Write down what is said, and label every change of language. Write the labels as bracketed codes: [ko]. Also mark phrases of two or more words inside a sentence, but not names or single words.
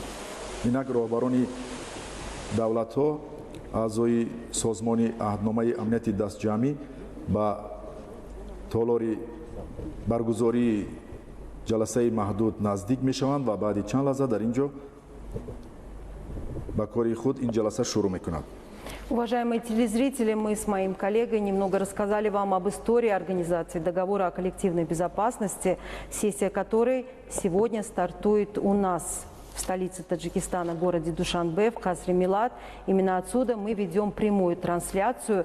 [tg] инак роҳбарони давлатҳо аъзои созмони аҳдномаи амнияти дастҷамъӣ ба толори баргузории ҷаласаи маҳдуд наздик мешаванд ва баъди чанд лаҳза дар ин ҷо ба кори худ ин ҷаласа шурӯъ мекунад. [ru] Уважаемые телезрители, мы с моим коллегой немного рассказали вам об истории организации договора о коллективной безопасности, сессия которой сегодня стартует у нас в столице Таджикистана, городе Душанбе, в Касре Милат. Именно отсюда мы ведем прямую трансляцию.